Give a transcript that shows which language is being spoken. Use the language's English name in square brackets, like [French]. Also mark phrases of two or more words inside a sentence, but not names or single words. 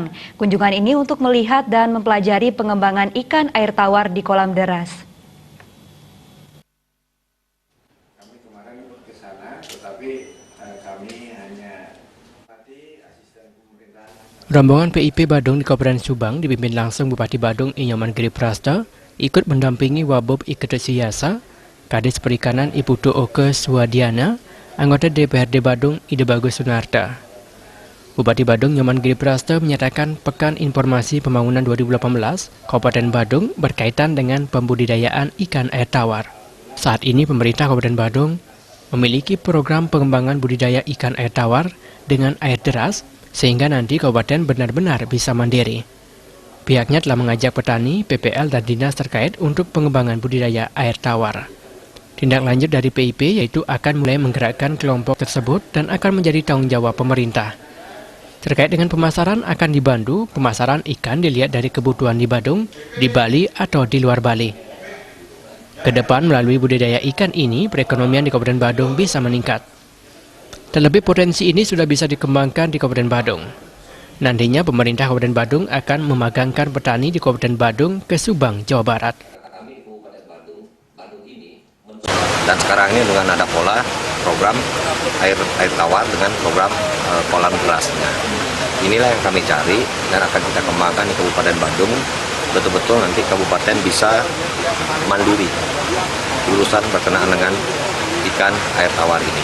[Indonesian] Kunjungan ini untuk melihat dan mempelajari pengembangan ikan air tawar di kolam deras. Kami kemarin ke sana, tetapi kami hanya asisten pemerintah. Rombongan PIP Badung di Kabupaten Subang dipimpin langsung Bupati Badung Inyoman Giri Prasta, ikut mendampingi Wabub Iketesiasa, Kadis Perikanan Ibu Dooke Swadiana, anggota DPRD Badung Ide Bagus Sunarta. Bupati Badung Nyoman Giri Prasta menyatakan Pekan Informasi Pembangunan 2018 Kabupaten Badung berkaitan dengan pembudidayaan ikan air tawar. Saat ini pemerintah Kabupaten Badung memiliki program pengembangan budidaya ikan air tawar dengan air deras sehingga nanti kabupaten benar-benar bisa mandiri. Pihaknya telah mengajak petani, PPL dan dinas terkait untuk pengembangan budidaya air tawar. Tindak lanjut dari PIP yaitu akan mulai menggerakkan kelompok tersebut dan akan menjadi tanggung jawab pemerintah. Terkait dengan pemasaran akan dibantu, pemasaran ikan dilihat dari kebutuhan di Badung, di Bali atau di luar Bali. Kedepan melalui budidaya ikan ini, perekonomian di Kabupaten Badung bisa meningkat. Terlebih potensi ini sudah bisa dikembangkan di Kabupaten Badung. Nantinya pemerintah Kabupaten Badung akan memagangkan petani di Kabupaten Badung ke Subang, Jawa Barat. Dan sekarang ini dengan ada pola program air tawar dengan program kolam derasnya. Inilah yang kami cari dan akan kita kembangkan di Kabupaten Badung. Betul-betul nanti kabupaten bisa mandiri urusan berkenaan dengan ikan air tawar ini.